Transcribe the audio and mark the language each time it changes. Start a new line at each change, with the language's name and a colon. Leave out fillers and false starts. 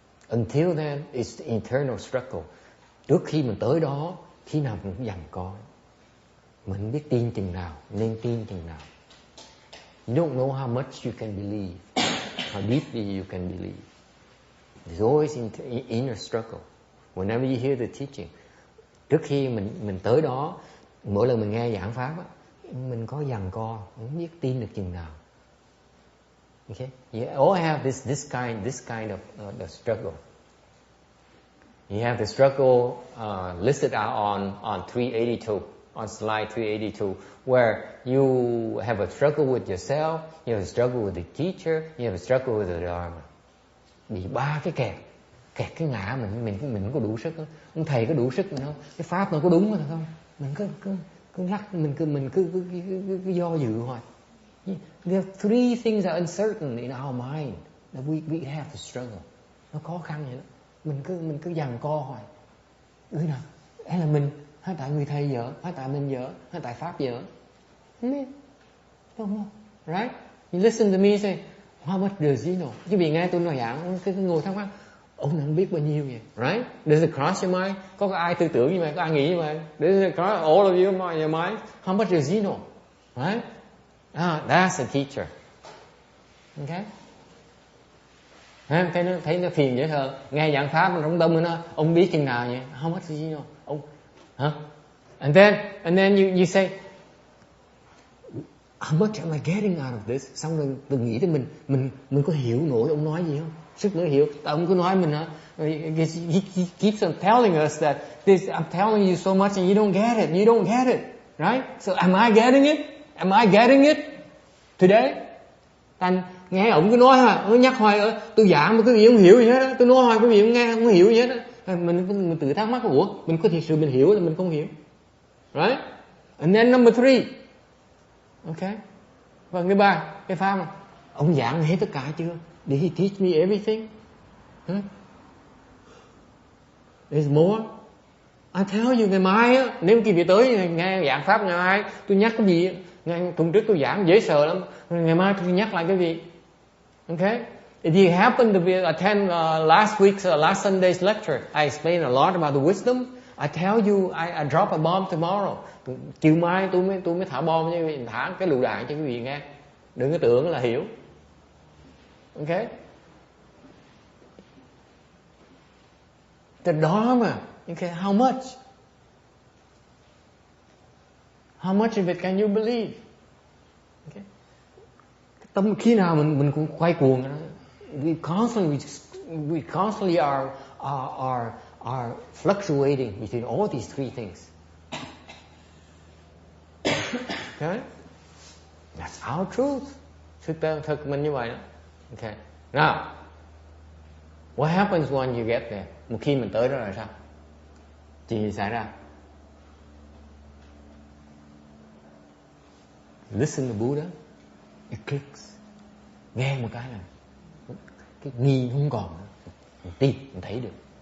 English: Until then, it's the internal struggle.
Vietnamese: Trước khi mình tới đó, khi nào mình cũng giằng co. Mình biết tin chừng nào, nên tin chừng nào.
English: You don't know how much you can believe, how deeply you can believe. There's always inner struggle. Whenever you hear the teaching,
Vietnamese: trước khi mình tới đó, mỗi lần mình nghe giảng pháp á, mình có giằng co, không biết tin được chừng nào.
English: Okay, you all have this kind of the struggle. You have the struggle listed out on 382, on slide 382, where you have a struggle with yourself, you have a struggle with the teacher, you have a struggle with the Dharma.
Vietnamese: Bị ba cái kẹt cái ngã mình có đủ sức không? Ông thầy có đủ sức mình không? Cái pháp nó có đúng hay không? Mình cứ cứ lắc, mình cứ do dự hoài.
English: There are three things that are uncertain in our mind that we have to struggle.
Vietnamese: Nó khó khăn vậy đó. Mình cứ giằng co hoài. Nào, hay là mình, hay tại người thầy dở, hay tại mình dở, hay tại pháp dở. Không không. Right?
English: You listen to me say, how much does he know?
Vietnamese: Chứ vì nghe tôi nói giảng, cứ ngồi thắc mắc, ông này biết bao nhiêu vậy? Right?
English: Does it cross your mind?
Vietnamese: Có ai tư tưởng như vậy? Có ai nghĩ như vậy?
English: Does it cross all of you in your mind? How much does he know? Right? That's a teacher. Okay?
Vietnamese: Thấy nó phiền dễ hơn. Nghe giảng pháp nó trong tâm nó, ông biết chừng nào vậy?
English: How much does he know?
Vietnamese: Ông, hả?
English: And then you say, how much am I getting out of this?
Vietnamese: Xong rồi tôi nghĩ thì mình có hiểu nổi ông nói gì không? Sức nữa hiểu. Tại ông cứ nói mình hả?
English: He keeps on telling us that this, I'm telling you so much and you don't get it. You don't get it. Right? So am I getting it? Am I getting it today?
Vietnamese: Thành nghe ông cứ nói ha, nó nhắc hoài, tôi giảng mà quý vị không hiểu gì hết á, tôi nói hoài quý vị không nghe, không hiểu gì hết á. Mình tự thắc mắc, ủa, mình có thiệt sự mình hiểu là mình không hiểu. Right?
English: And then number 3.
Vietnamese: Okay? Và cái 3, cái pháp mà ông giảng hết tất cả chưa?
English: Did he teach me everything? Huh? There's more. I tell you,
Vietnamese: ngày mai á, nếu quý vị tới nghe giảng pháp ngày mai, tôi nhắc cái gì, ngày tuần trước tôi giảng dễ sợ lắm, ngày mai tôi nhắc lại cái gì.
English: Okay? If you happen to attend last week's last Sunday's lecture, I explained a lot about the wisdom. I tell you, I drop a bomb tomorrow.
Vietnamese: Chiều mai tôi mới thả bom cho quý vị, thả cái lựu đạn cho quý vị nghe. Đừng có tưởng là hiểu. Okay?
English: The Dharma. Okay, how much? How much of it can you believe? Okay.
Vietnamese: Tâm khi nào mình cũng quay cuồng đó.
English: We constantly are fluctuating between all these 3 things. Okay? That's our truth.
Vietnamese: Thực mình như vậy đó.
English: Okay. Now, what happens when you get there?
Vietnamese: Một khi mình tới đó là sao? Chuyện gì xảy ra?
English: Listen to Buddha. It clicks.
Vietnamese: Nghe một cái là cái nghi không còn nữa. Mình tin, mình thấy được.